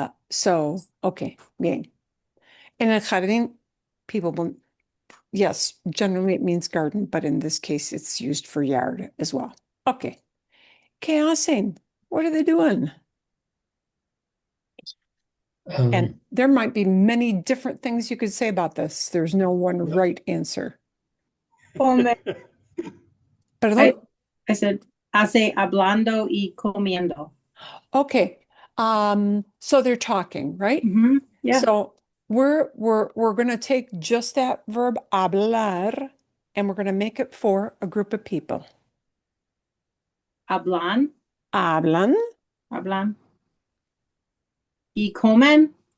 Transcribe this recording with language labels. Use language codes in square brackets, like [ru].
[en] So, okay, bien. [es] En el jardín, [en] people will, yes, generally it means garden, but in this case, it's used for yard as well. Okay. [es] ¿Qué hacen? [en] What are they doing? And there might be many different things you could say about this. There's no one right answer. [es] Perdón? [en] I said, [es] hace hablando y comiendo. [en] Okay. So they're talking, right? Yeah. So we're gonna take just that verb hablar and we're gonna make it for a group of people. [es] Hablan. Hablan Hablan. Y comen.